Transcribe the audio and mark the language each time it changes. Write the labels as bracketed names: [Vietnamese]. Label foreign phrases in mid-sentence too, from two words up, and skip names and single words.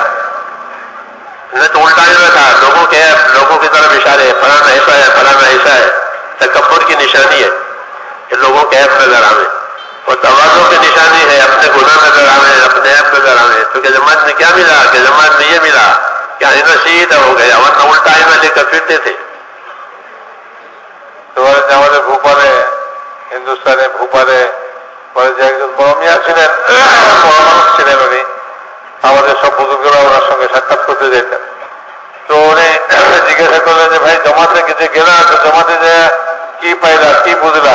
[Urdu] نہ تو الٹا ہوا تھا، لوگوں کی طرف اشارے، فلانا ایسا ہے، فلانا ایسا ہے. تکبر کی نشانی ہے کہ لوگوں کے ایپ نظر آئے، اور تواضع کی نشانی ہے اپنے گناہ نظر آئے، اپنے ایپ نظر آئے. تو کہ جماعت میں کیا ملا کہ جماعت میں یہ ملا کہ آئینہ سیدھا ہو گیا، ورنہ الٹا آئینہ لے کر پھرتے تھے. [Bangla] তো আমাদের ভোপালে, হিন্দুস্তানে ভোপালে বলে যে একজন বড় মিয়া ছিলেন, বড় মানুষ ছিলেন. উনি আমাদের সব বুজুর্গরা ওনার সঙ্গে সাক্ষাৎ করতে যেতেন. তো উনি জিজ্ঞাসা করলেন যে ভাই জমাতে যে গেলা, তো জমাতে যে কি পাইলা, কি বুঝলা.